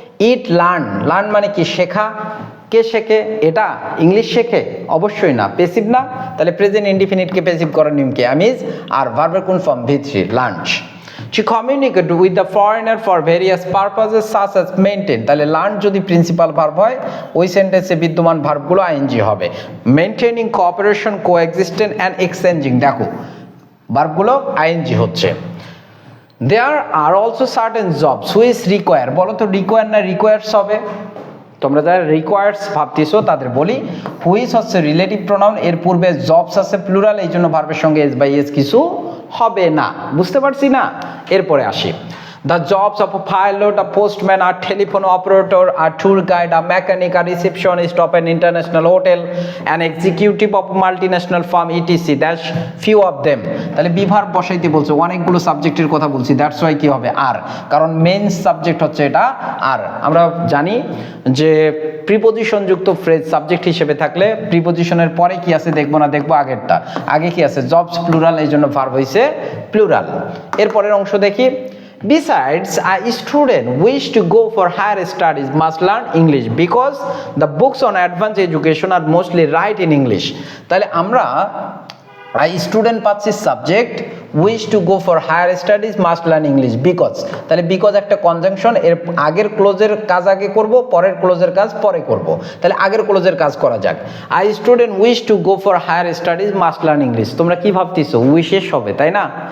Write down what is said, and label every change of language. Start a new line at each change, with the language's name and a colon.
Bangla: Eat learn, learn মানে কি শেখা, কে শেখে, এটা ইংলিশ শেখে, অবশ্যই না, পেসিভ না, তাহলে প্রেজেন্ট ইনডিফিনিটকে পেসিভ করার নিয়ম কি আমিজ, আর ভার্বের কোন form V3 lunch.
English: To communicate with the foreigner for various purposes such as maintain,
Bangla: তাহলে লার্ন যদি প্রিন্সিপাল ভার্ব হয় ওই সেন্টেন্সে বিদ্যমান ভার্বগুলো আইএনজি হবে।
English: maintaining, cooperation, coexistent and exchanging,
Bangla: দেখো ভার্বগুলো আইএনজি হচ্ছে।
English: There are also certain jobs which require,
Bangla: বলো তো রিকোয়ার না রিকোয়ার্স হবে? তোমরা যারা রিকোয়ার্স ভাবতেছো তাদের বলি হুইচ হচ্ছে রিলেটিভ প্রোনাউন, এর পূর্বে জবস আছে প্লুরাল, এই জন্য ভার্বের সঙ্গে এস বাই এস কিছু হবে না, বুঝতে পারছি না? এরপরে আসি।
English: The jobs of a pilot, a postman, a telephone operator, a tour guide, a mechanic, a receptionist of an international hotel, an executive of a multinational firm, etc. That's few of them.
Bangla: তাহলে বিভার বসাইতে বলছে, অনেকগুলো সাবজেক্টের কথা বলছি, that's why কি হবে আর, কারণ মেইন সাবজেক্ট হচ্ছে এটা আর। আমরা জানি যে প্রিপোজিশন যুক্ত ফ্রেজ সাবজেক্ট হিসেবে থাকলে প্রিপোজিশনের পরে কি আছে দেখবো না, দেখবো আগেরটা, আগে কি আছে জবস প্লুরাল, এই জন্য ভার্ব হইছে প্লুরাল। এরপরের অংশ দেখি।
English: Besides, a student wish to go for higher studies must learn English because the books on advanced education are mostly write in English.
Bangla: তাহলে আমরা স্টুডেন্ট পাচ্ছি subject,
English: wish to go for higher studies must learn English
Bangla: because, তাহলে because একটা conjunction, এর আগের ক্লোজের কাজ আগে করব, পরের ক্লোজের কাজ পরে করব, তাহলে আগের ক্লোজের কাজ করা যাক।
English: I student wish to go for higher studies must learn English.
Bangla: তোমরা কি ভাবতেছো উইশেস হবে, তাই না?